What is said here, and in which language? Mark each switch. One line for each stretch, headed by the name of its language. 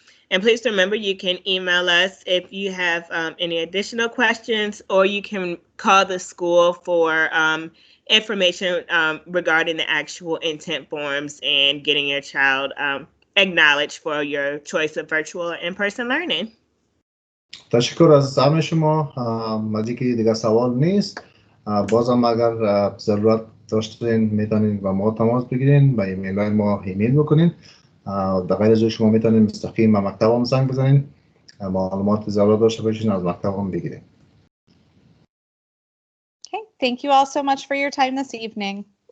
English: And please remember, you can email us if you have any additional questions, or you can call the school for information regarding the actual intent forms and getting your child acknowledged for your choice of virtual or in-person learning.
Persian: تشکر از همه شما. مدی که دیگه سوال نیست. بازم اگر ضرورت داشتین میتونین با ما تماس بگیرین، با ایمیل های ما ایمیل بکنین. در غیر از شما میتونین مستقیم به مکتب هم زنگ بزنین، معلومات ضرورت داشته باشین از مکتب هم بگیرین.
English: Okay, thank you all so much for your time this evening.